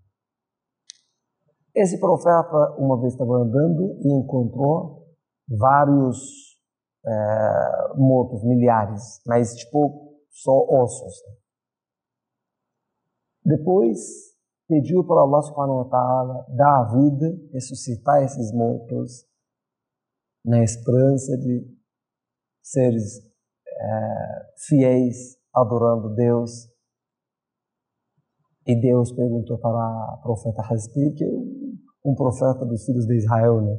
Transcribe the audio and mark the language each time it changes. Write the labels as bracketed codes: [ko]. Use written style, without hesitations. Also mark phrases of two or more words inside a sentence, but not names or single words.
[pt] Esse profeta uma vez estava andando e encontrou vários mortos, milhares, mas tipo só ossos. Depois pediu para Allah [ar] سبحانه وتعالى [pt] dar a vida, ressuscitar esses mortos, na esperança de seres fiéis, adorando Deus. E Deus perguntou para o profeta Hezqi, que é um profeta dos filhos de Israel, né?